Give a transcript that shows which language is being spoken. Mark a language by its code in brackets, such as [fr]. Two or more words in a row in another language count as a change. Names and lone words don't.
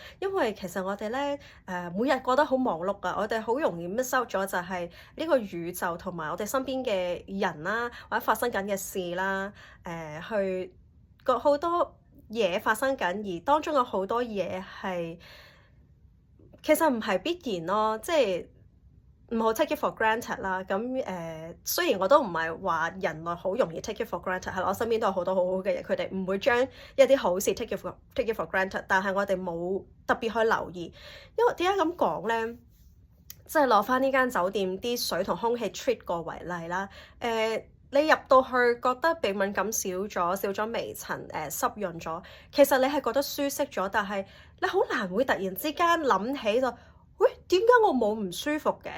[yue] 因為其實我哋咧每日過得好忙碌啊，我哋好容易 [en] miss out [yue] 咗就係呢個宇宙同埋我哋身邊嘅人啦，或者發生緊嘅事啦，去個好多嘢發生緊，而當中有好多嘢係其實唔係必然咯，即係唔好 [en] take it for granted [yue] 啦。咁雖然我都唔係話人類好容易 [en] take it for granted， [yue] 係我身邊都有好多好好嘅人，佢哋唔會將一啲好事 [en] take it for granted， [yue] 但係我哋冇特別去留意。因為點解咁講咧？即係攞翻呢間酒店啲水同空氣 treat 過為例啦，你入到去覺得鼻敏感少咗微塵，濕潤咗，其實你係覺得舒適咗，但係你好難會突然之間諗起就，喂，點解我冇唔舒服嘅？